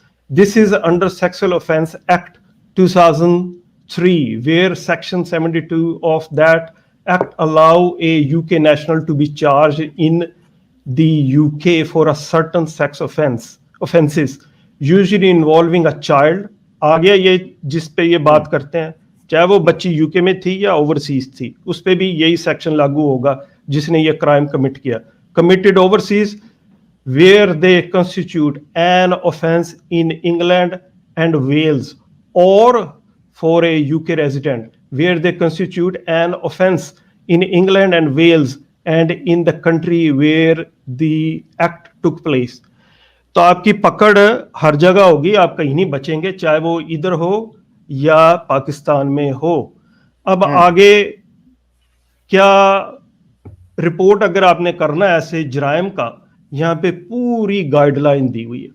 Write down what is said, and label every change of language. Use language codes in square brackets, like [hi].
[en] This is under Sexual Offence Act 2003, where Section 72 of that Act allow a UK national to be charged in the UK for a certain sex offenses, usually involving a child. [ur] آگے یہ جس پہ یہ بات کرتے ہیں چاہے وہ بچی UK میں تھی یا اوورسیز تھی اس پہ بھی یہی سیکشن لاگو ہوگا جس نے یہ کرائم کمٹ کیا. [en] Committed overseas where they constitute an offence in England and Wales, or for a UK resident where they constitute an offence in England and Wales and in the country where the act took place. [ur] تو آپ کی پکڑ ہر جگہ ہوگی، آپ کہیں نہیں بچیں گے چاہے وہ ادھر ہو یا پاکستان میں ہو. اب آگے کیا رپورٹ اگر آپ نے کرنا ہے ایسے جرائم کا، یہاں پہ پوری گائیڈ لائن دی ہوئی ہے.